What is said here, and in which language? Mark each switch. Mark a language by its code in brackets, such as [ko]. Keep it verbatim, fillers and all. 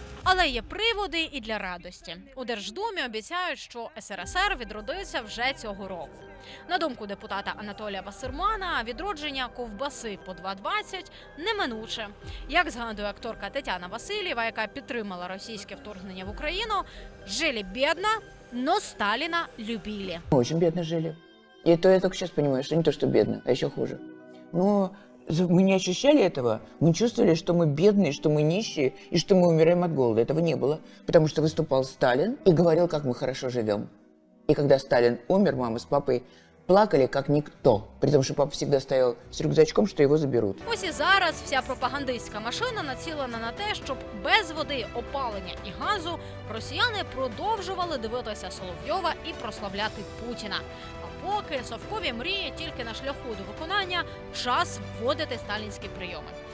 [uk] Але є приводи і для радості. У Держдумі обіцяють, що ес ер ес ер відродиться вже цього року. На думку депутата Анатолія Вассермана, відродження ковбаси по два двадцять неминуче. Як згадує акторка Тетяна Васильєва, яка підтримала російське вторгнення в Україну, [ru] «Жили бедно, но Сталина любили». Очень бедно жили. И то я только сейчас понимаю, что не то, что бедно, а еще хуже. Но мы не ощущали этого, мы чувствовали, что мы бедные, что мы нищие и что мы умираем от голода. Этого не было, потому что выступал Сталин и говорил, как мы хорошо живем. И когда Сталин умер, мама с папой плакали, как никто, при том, что папа всегда стоял с рюкзачком, что его заберут. [uk] Ось і зараз вся пропагандистська машина націлена на те, щоб без води, опалення і газу росіяни продовжували дивитися Соловйова і прославляти Путіна. А поки совкові мрії тільки на шляху до виконання, час вводити сталінські прийоми.